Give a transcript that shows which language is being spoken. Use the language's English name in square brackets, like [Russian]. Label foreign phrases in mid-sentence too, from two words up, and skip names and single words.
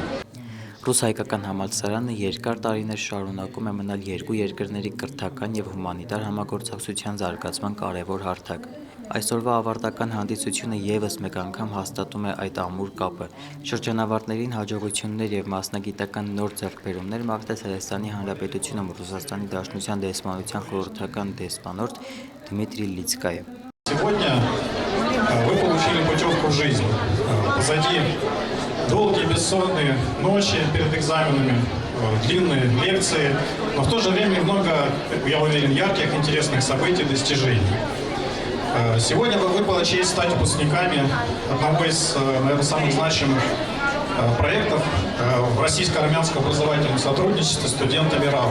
[Armenian] Ռուս-հայկական համալսարանը երկար տարիներ շարունակում է մնալ երկու երկրների կրթական և հումանիտար համագործակցության զարգացման կարևոր հարթակ։ Այսօրվա ավարտական հանդիսությունը ևս մեկ անգամ հաստատում է այդ ամուր կապը։ Շրջանավարտներին հաջողություններ և մասնագիտական նոր ձեռքբերումներ մաղթեց Հայաստանի Հանրապետությունում Ռուսաստանի Դաշնության դեսպանության խորհրդական դեսպանորդ Դմիտրի Լիցկայը։ [Russian] Сегодня вы получили путевку в жизнь. Позади долгие бессонные ночи перед экзаменами, длинные лекции, но в то же время много, я уверен, ярких, интересных событий, достижений. Сегодня вам выпала честь стать выпускниками одного из, наверное, самых значимых проектов в российско-армянском образовательном сотрудничестве студентами РАУ.